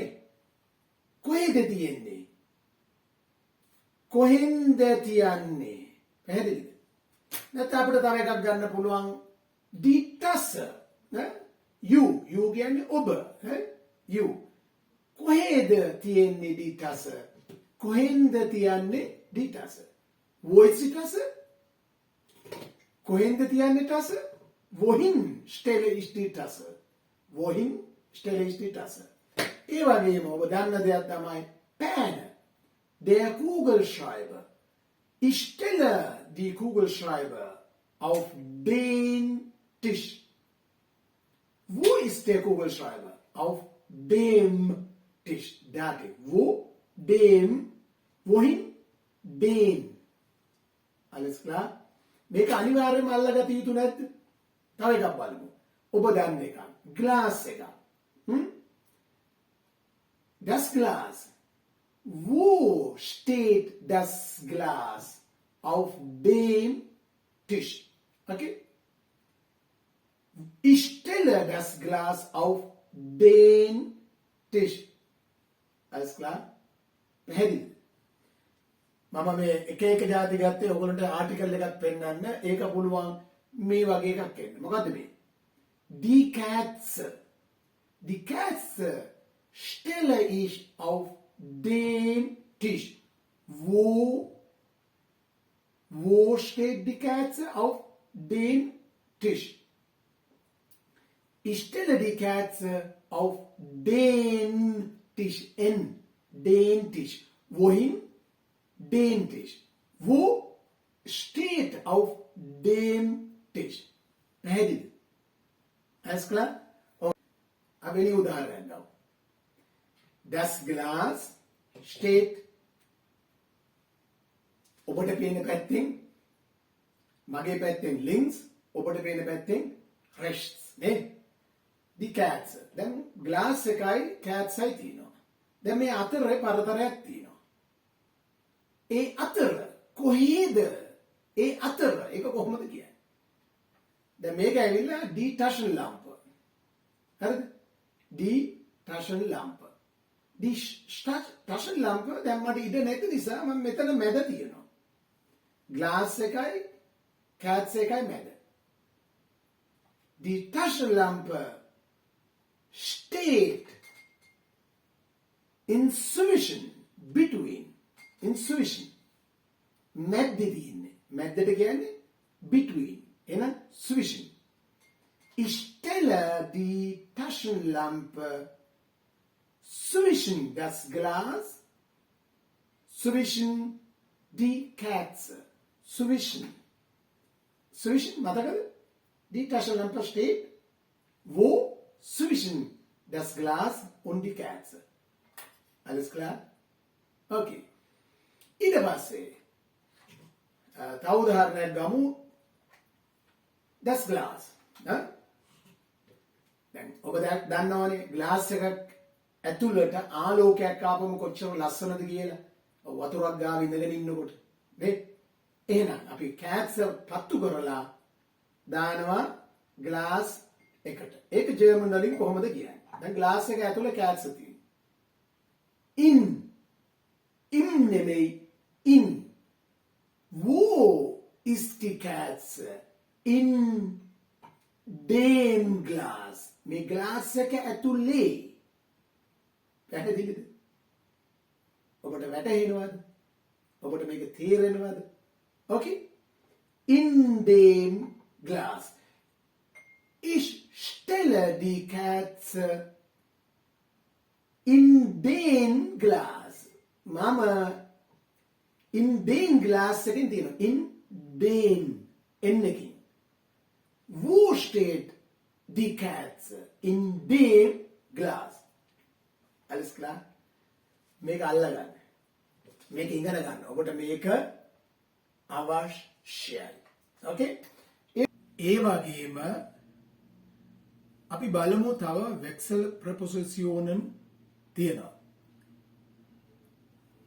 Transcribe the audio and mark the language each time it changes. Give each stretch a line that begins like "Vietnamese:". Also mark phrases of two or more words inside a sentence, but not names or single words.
Sinhala: කොහෙද තියෙන්නේ? කොහෙන්ද තියන්නේ? පැහැදිලිද? නැත්නම් අපිට තව එකක් ගන්න පුළුවන්
German: die Tasse.
Sinhala: you කියන්නේ ඔබ. you. කොහෙද තියෙන්නේ
German: die Tasse?
Sinhala: කොහෙන්ද තියන්නේ
German: die Tasse? Wo ist die Tasse?
Sinhala: කොහෙන්ද තියන්නේ Tasse?
German: Wohin stelle ich die Tasse? Wohin stelle ich die Tasse?
Sinhala: ඒ වගේම ඔබ දන්න දෙයක් තමයි Pen.
German: Der Kugelschreiber. Ich stelle die Kugelschreiber auf den Tisch. Wo ist der Kugelschreiber? Auf dem Tisch. Dativ. Wo? Dem. Wohin? Den. Alles klar?
Sinhala: මේක අනිවාර්යයෙන්ම අල්ලගත යුතු නැද්ද? තව එකක් බලමු. ඔබ දන්න එක. Glass එක.
German: Das Glas. Wo steht das Glas? Auf dem Tisch. Okay? Ich stelle das Glas auf den Tisch. Alles klar?
Sinhala: පැහැදිලිද? මම මේ එක එක જાති ගත්තේ ඔයගොල්ලන්ට ආටිකල් එකක් පෙන්නන්න. ඒක පුළුවන් මේ වගේ එකක් එන්න. මොකද්ද මේ?
German: Die Katze. Die Katze stelle ich auf den Tisch. Wo steht die Katze? Auf den Tisch. Ich stelle die Katze auf den Tisch. Den Tisch. Wohin? Den Tisch. Wo steht auf dem Tisch?
Sinhala: පැහැදිලිද?
German: Alles klar?
Sinhala: Abeni උදාහරණයක් ගමු.
German: Das Glas steht
Sinhala: ඔබට පේන පැත්තෙන් මගේ පැත්තෙන් links ඔබට පේන පැත්තෙන් rechts නේ?
German: Die Katze.
Sinhala: දැන් glass එකයි Katzයි තියෙනවා. දැන් මේ අතරේ පරතරයක් තියෙනවා. ඒ අතර කොහේද? ඒ අතර ඒක කොහොමද කියන්නේ? දැන් මේක ඇවිල්ලා
German: die Taschenlampe. හරිද? die Taschenlampe. die Taschenlampe
Sinhala: දැන් මට ඉඩ නැති නිසා මම මෙතන මැද තියනවා. glass එකයි Katz එකයි මැද.
German: die Taschenlampe steht inzwischen between inzwischen
Sinhala: මැද්දේ තියෙන්නේ. මැද්දට කියන්නේ between. එහෙනම් zwischen.
German: Ich stelle die Taschenlampe zwischen das Glas, zwischen die Katze. Zwischen. Zwischen, මතකද? Die Taschenlampe steht wo? Zwischen das Glas und die Katze. Alles klar?
Sinhala: Okay. ඊට පස්සේ තව උදාහරණයක් ගමු.
German: Das Glas.
Sinhala: දැන් ඔබ දන්නවනේ ග්ලාස් එකක් ඇතුළට ආලෝකයක් ආපම කොච්චර ලස්සනද කියලා. වතුරක් ගාව ඉඳගෙන ඉන්නකොට නේ? එහෙනම් අපි කැට්ස් පත්තු කරලා දානවා ග්ලාස් එකට. ඒක ජර්මන් වලින් කොහොමද කියන්නේ? දැන් ග්ලාස් එක ඇතුළේ කැට්ස් තියෙනවා.
German: Im නෙමෙයි in. Wo ist die Katze? In dem Glas.
Sinhala: මේ ග්ලාස් එක ඇතුලේ. පැහැදිලිද? ඔබට වැටහෙනවද? ඔබට මේක තේරෙනවද? Okay?
German: In dem Glas. Ich stelle die Katze in den Glas.
Sinhala: Mama
German: in den Glas
Sinhala: එකෙන් තියෙනවා.
German: In den එකකින්. Wo steht die Katze? In dem Glas. Alles klar?
Sinhala: මේක අල්ලගන්න. මේක ඉගෙන ගන්න. ඔබට මේක අවශ්‍යයි. Okay? ඒ වගේම අපි බලමු තව වෙක්සල් ප්‍රොපොසිෂන් තියෙනවා.